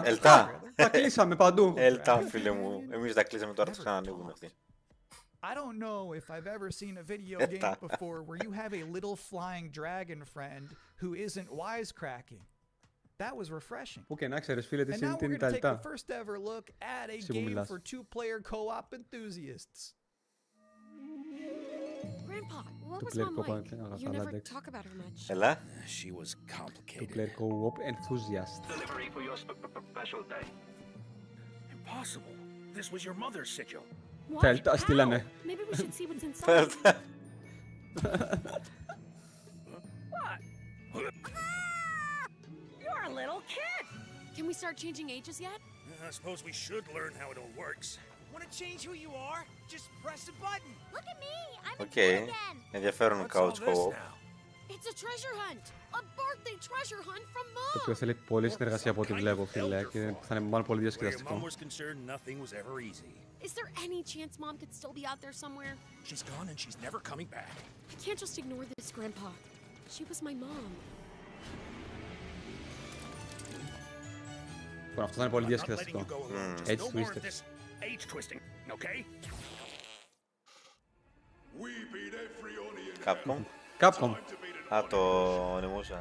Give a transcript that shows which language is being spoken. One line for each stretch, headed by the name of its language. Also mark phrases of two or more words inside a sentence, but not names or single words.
Greek: Ελτά. Τα κλείσαμε παντού. Ελτά, φίλε μου. Εμείς τα κλείσαμε τώρα, θα ξανανοίγουν αυτοί.
English: I don't know if I've ever seen a video Eta. game before where you have a little flying dragon friend who isn't wisecracking. That was refreshing.
Greek: Πού και να ξέρεις, φίλε, τι
English: And now
Greek: είναι
English: we're
Greek: τα
English: going to take the
Greek: Ελτά.
English: first ever look at a
Greek: Εσύ που
English: game
Greek: μιλάς.
English: for two-player co-op enthusiasts. Grandpa, what
Greek: Του
English: was player Mom co-op, like?
Greek: αγαθά,
English: You never
Greek: Άλεξ.
English: talk about her much.
Greek: Έλα.
English: She was
Greek: Του
English: complicated. player co-op enthusiast. Delivery for your special day. Impossible. This was your mother's sigil. What?
Greek: Τα Ελτά στείλανε.
English: How? Maybe we should see what's inside. You're a little kid. Can we start changing ages yet? I suppose we should learn how it all works. Want to change who you are? Just press a button. Look at me. I'm a
Greek: Οκ.
English: kid again.
Greek: Ενδιαφέρον
English: What's all couch this co-op. now? It's a treasure hunt. A birthday treasure hunt from
Greek: Το
English: Mom.
Greek: οποίο θέλει πολλή συνεργασία από ό,τι βλέπω, φίλε, και θα είναι μάλλον πολύ διασκεδαστικό.
English: Is there any chance Mom could still be out there somewhere? She's gone and she's never coming back. I can't just ignore this, Grandpa. She was my mom.
Greek: Λοιπόν, αυτό θα είναι πολύ διασκεδαστικό. Έτσι του είστε. Capcom. Capcom. Α, το ονειμούσα.